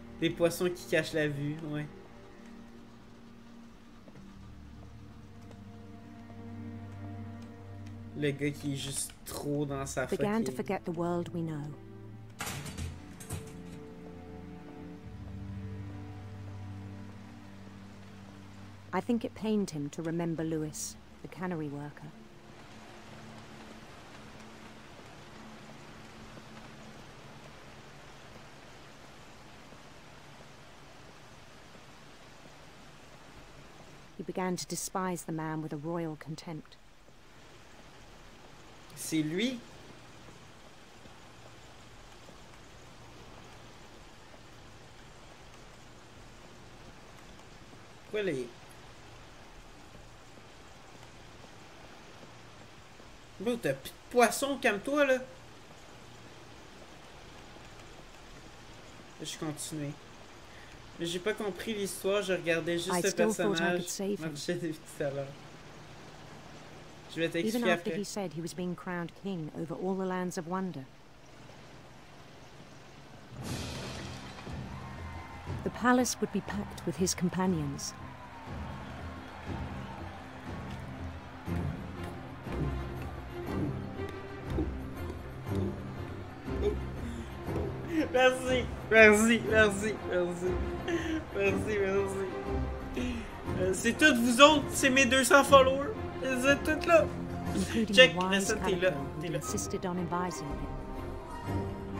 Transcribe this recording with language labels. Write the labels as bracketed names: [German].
[French] Des poissons qui cachent la vue, ouais. Le gars qui est juste trop dans sa [English] Began to forget the world we know. I think it pained him to remember Lewis, the cannery worker. He began to despise the man with a royal contempt. [French] C'est lui? Pourquoi les... Bro, t'as plus de poisson, calme-toi là! Je continue. Mais j'ai pas compris l'histoire, je regardais juste le personnage marcher depuis tout à l'heure. Je vais t'expliquer [English] Even after [French] après. [English] he said he was being crowned king over all the lands of wonder. The palace would be packed with his companions. [French] Merci, merci, merci, merci. Merci, merci. C'est toutes vous autres, c'est mes 200 followers. Vous êtes toutes là. Check, mais ça, t'es là. T'es là. [English] Insisted on advising him.